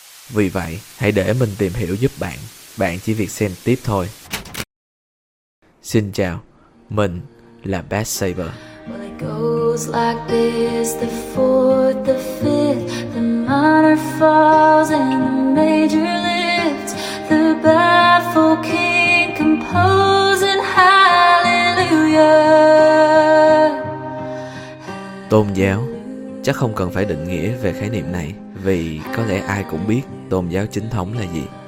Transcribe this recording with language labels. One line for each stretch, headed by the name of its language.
Vietnamese: Vì vậy, hãy để mình tìm hiểu giúp bạn. Bạn chỉ việc xem tiếp thôi. Xin chào, mình là Bad Saber.
English: Goes like this, the fourth, the fifth, the minor falls and the major lifts, the baffled king composing hallelujah.
Vietnamese: Tôn giáo, chắc không cần phải định nghĩa về khái niệm này, vì có lẽ ai cũng biết tôn giáo chính thống là gì.